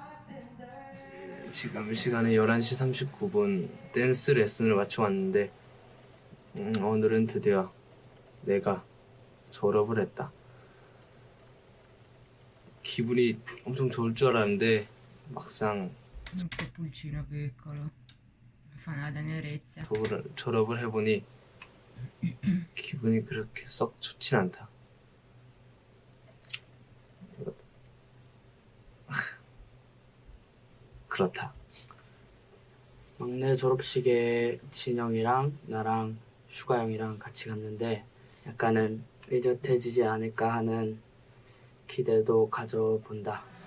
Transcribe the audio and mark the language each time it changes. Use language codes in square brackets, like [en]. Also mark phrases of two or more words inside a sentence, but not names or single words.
[ko] 지금 시간에 11시 39분 댄스 레슨을 마쳐 왔는데 오늘은 드디어 내가 졸업을 했다. 기분이 엄청 좋을 줄 알았는데 막상 [it] Un pulcino piccolo. Fa una tenerezza. [ko] 졸업을 해보니 기분이 그렇게 썩 좋진 않다. 그렇다. 막내 졸업식에 진영이랑 나랑 슈가 형이랑 같이 갔는데 약간은 의젓해지지 않을까 하는 기대도 가져본다.